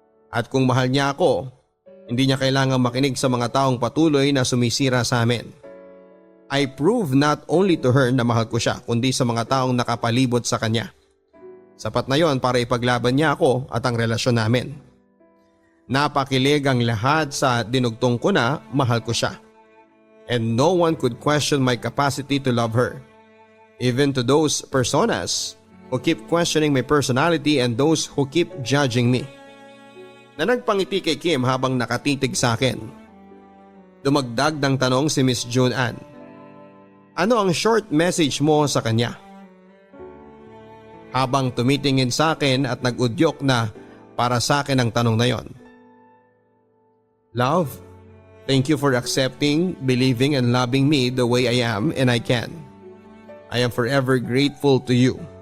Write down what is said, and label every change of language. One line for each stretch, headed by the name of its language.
Filipino: At kung mahal niya ako, hindi niya kailangang makinig sa mga taong patuloy na sumisira sa amin.
English: I prove not only to her
Filipino: na mahal ko siya kundi sa mga taong nakapalibot sa kanya. Sapat na yon para ipaglaban niya ako at ang relasyon namin. Napakilig ang lahat sa dinugtong ko na mahal ko siya.
English: And no one could question my capacity to love her. Even to those personas who keep questioning my personality and those who keep judging me.
Filipino: Na nagpangiti kay Kim habang nakatitig sa akin. Dumagdag ng tanong si Miss June Ann. Ano ang short message mo sa kanya? Habang tumitingin sa akin at nag-udyok na para sa akin ang tanong na yon.
English: Love, thank you for accepting, believing and loving me the way I am and I can. I am forever grateful to you.